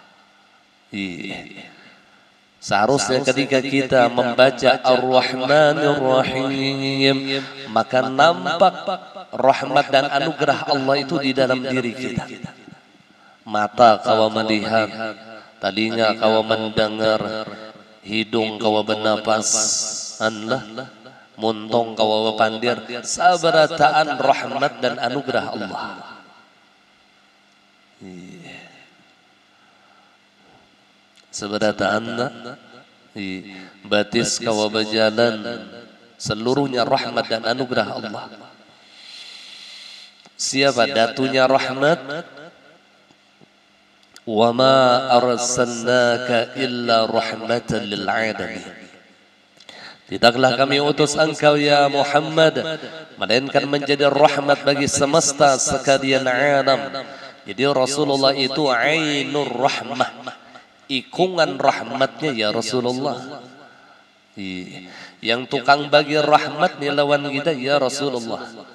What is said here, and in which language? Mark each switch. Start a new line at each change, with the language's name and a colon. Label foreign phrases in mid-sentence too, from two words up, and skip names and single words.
Indonesian: Seharusnya ketika kita membaca
Arabic: الرحمن الرحيم,
Indonesian: maka nampak rahmat dan anugerah Allah itu di dalam diri kita. Mata kau melihat, telinga kau mendengar,
Banjar: hidung kawa benapas anlah muntong kawa pandir sabarataan
Indonesian: rahmat dan anugerah Allah.
Banjar: Sabarataan batis kawa
Indonesian: berjalan seluruhnya rahmat dan anugerah Allah. Siapa datunya rahmat?
Arabic: وما أرسلناك إلا رحمة للعالمين.
Indonesian: Tidaklah kami utus engkau ya Muhammad melainkan menjadi rahmat bagi semesta sekalian alam. Jadi Rasulullah itu
Arabic: عين الرحمة,
Indonesian: ikungan rahmatnya ya Rasulullah. Yang tukang bagi rahmat ni lawan kita ya Rasulullah.